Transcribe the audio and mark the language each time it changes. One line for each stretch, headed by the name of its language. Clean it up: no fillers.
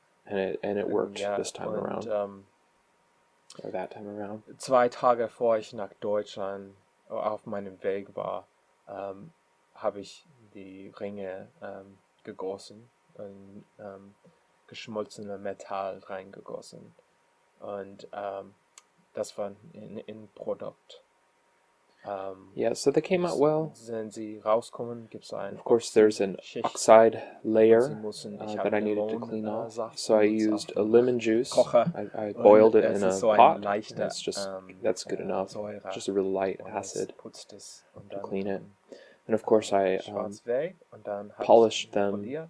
English: And it worked this time around. Or that time around.
German: 2 Tage bevor ich nach Deutschland auf meinem Weg war, habe ich die Ringe gegossen und geschmolzene Metall reingegossen. Und das war ein Produkt.
English: So they came out well.
German: Wenn sie rauskommen, gibt's
English: of course, there's an oxide layer that I needed to clean off. So I used a lemon juice. I boiled it in a pot. That's good enough. Just a really light acid to clean it. And of course, I polished them.